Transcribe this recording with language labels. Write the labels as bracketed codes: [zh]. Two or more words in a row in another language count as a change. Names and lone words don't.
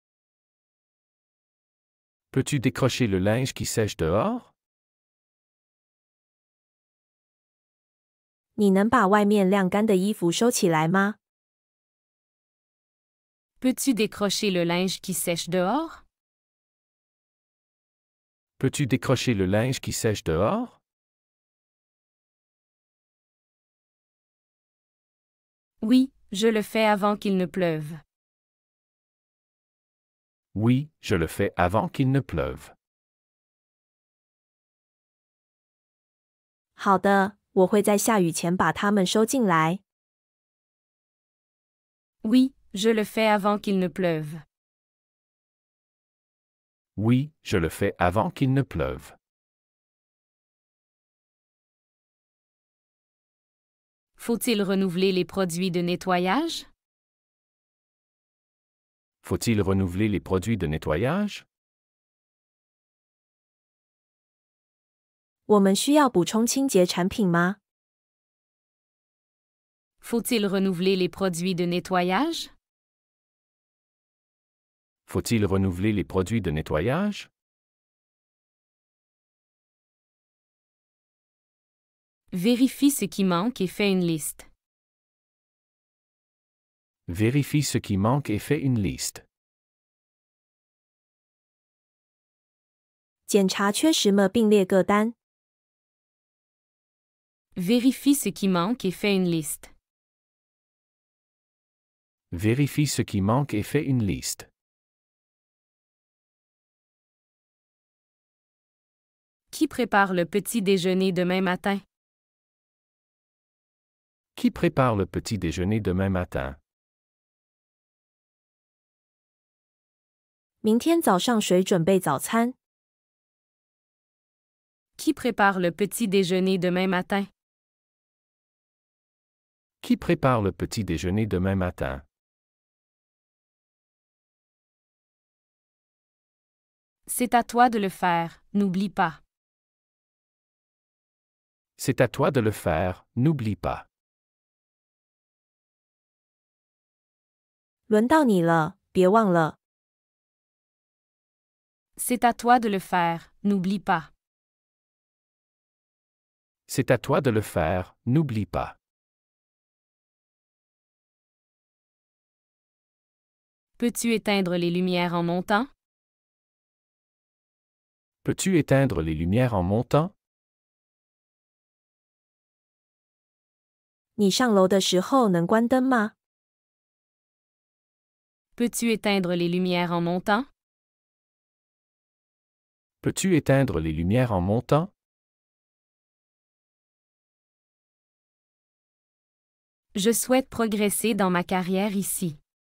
[fr] Peux-tu décrocher le linge qui sèche dehors? [zh] 你能把外面晾干的衣服收起来吗？ [fr] Peux-tu décrocher le linge qui sèche dehors? Peux-tu décrocher le linge qui sèche dehors? Oui, je le fais avant qu'il ne pleuve. Oui, je le fais avant qu'il ne pleuve. [zh] 好的，我会在下雨前把它们收进来。 [fr] Oui, je le fais avant qu'il ne pleuve. Oui, je le fais avant qu'il ne pleuve. Faut-il renouveler les produits de nettoyage? Faut-il renouveler les produits de nettoyage? [zh] 我们需要补充清洁产品吗？ [fr] Faut-il renouveler les produits de nettoyage? Faut-il renouveler les produits de nettoyage? Vérifie ce qui manque et fais une liste. Vérifie ce qui manque et fais une liste. [zh] 检查缺什么并列个单。 [fr] Vérifie ce qui manque et fais une liste. Vérifie ce qui manque et fais une liste. Qui prépare le petit déjeuner demain matin? Qui prépare le petit déjeuner demain matin? [zh] 明天早上谁准备早餐？ [fr] Qui prépare le petit déjeuner demain matin? Qui prépare le petit déjeuner demain matin? C'est à toi de le faire, n'oublie pas. C'est à toi de le faire, n'oublie pas. [zh] 轮到你了，别忘了。 [fr] C'est à toi de le faire, n'oublie pas. C'est à toi de le faire, n'oublie pas. Peux-tu éteindre les lumières en montant? Peux-tu éteindre les lumières en montant? [zh] 你上楼的时候能关灯吗？ [fr] Peux-tu éteindre les lumières en montant? Peux-tu éteindre les lumières en montant? Je souhaite progresser dans ma carrière ici.